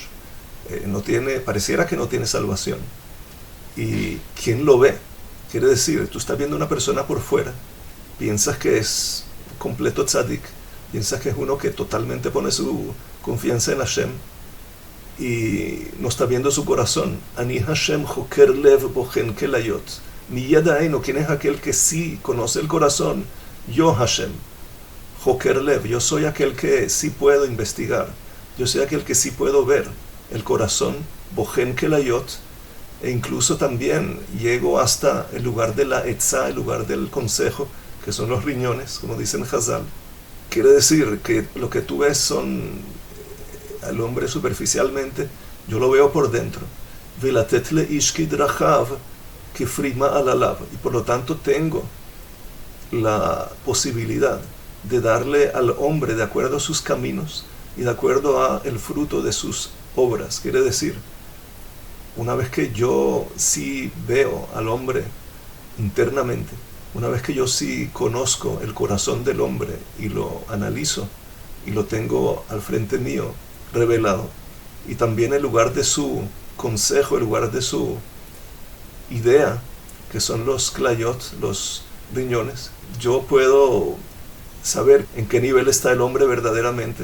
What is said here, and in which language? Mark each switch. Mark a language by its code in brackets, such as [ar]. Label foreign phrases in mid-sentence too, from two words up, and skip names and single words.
[es] Pareciera que no tiene salvación. ¿Y quién lo ve? Quiere decir, tú estás viendo a una persona por fuera, piensas que es completo tzadik, piensas que es uno que totalmente pone su confianza en Hashem, y no está viendo su corazón. [he] אני השם חוקר לב בוחן כליות. מי ידענו, [es] ¿quién es aquel que sí conoce el corazón? Yo, Hashem. [he] חוקר לב, [es] yo soy aquel que sí puedo investigar, yo soy aquel que sí puedo ver el corazón, [he] בוחן כליות, [es] e incluso también llego hasta el lugar de la etzá, el lugar del consejo, que son los riñones, como dicen Hazal. Quiere decir que lo que tú ves son al hombre superficialmente, yo lo veo por dentro. [he] ולתת לאיש כדרכיו כפרי מעלליו, [es] y por lo tanto tengo la posibilidad de darle al hombre de acuerdo a sus caminos y de acuerdo a el fruto de sus obras. Quiere decir, una vez que yo sí veo al hombre internamente, una vez que yo sí conozco el corazón del hombre y lo analizo y lo tengo al frente mío revelado, y también el lugar de su consejo, el lugar de su idea, que son los klayot, los riñones, yo puedo saber en qué nivel está el hombre verdaderamente.